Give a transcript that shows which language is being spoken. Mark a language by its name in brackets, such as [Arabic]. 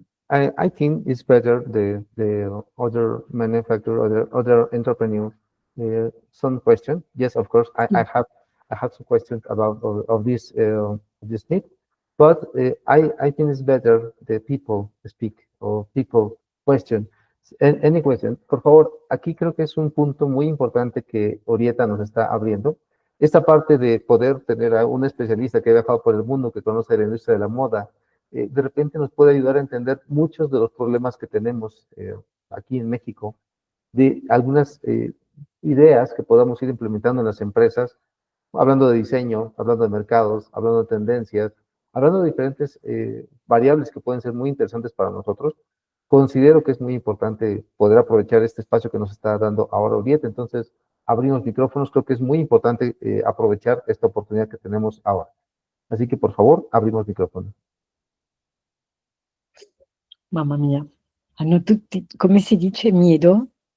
[English] I think it's better the other manufacturer, other entrepreneur, some question. Yes, of course, I have some questions about of this need, but I think it's better the people speak or people question. Any question, [Spanish] por favor. Aquí creo que es un punto muy importante que Orieta nos está abriendo. Esta parte de poder tener a un especialista que ha viajado por el mundo, que conoce la industria de la moda, de repente nos puede ayudar a entender muchos de los problemas que tenemos aquí en México, de algunas ideas que podamos ir implementando en las empresas, hablando de diseño, hablando de mercados, hablando de tendencias, hablando de diferentes variables que pueden ser muy interesantes para nosotros. Considero que es muy importante poder aprovechar este espacio que nos está dando ahora Orieta. Entonces, abrimos micrófonos. Creo que es muy importante aprovechar esta oportunidad que tenemos ahora. Así que, por favor, abrimos micrófonos. [Italian] Mamma mia, hanno tutti, come si dice, miedo?